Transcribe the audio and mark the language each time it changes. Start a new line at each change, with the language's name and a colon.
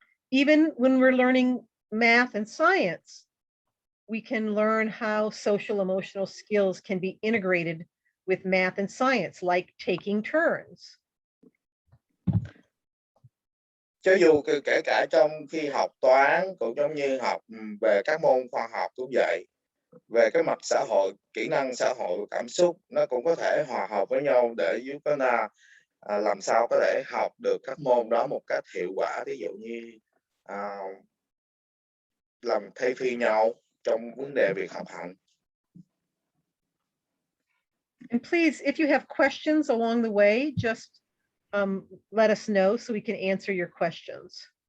English: Even when we're learning math and science, we can learn how social emotional skills can be integrated with math and science, like taking turns.
Vietnamese: Cho dù kể cả trong khi học toán cũng giống như học về các môn khoa học cũng vậy, về cái mặt xã hội, kỹ năng xã hội, cảm xúc nó cũng có thể hòa hợp với nhau để giúp chúng ta làm sao có thể học được các môn đó một cách hiệu quả, ví dụ như làm thay phiên nhau trong vấn đề việc học hành.
English: And please, if you have questions along the way, just let us know so we can answer your questions.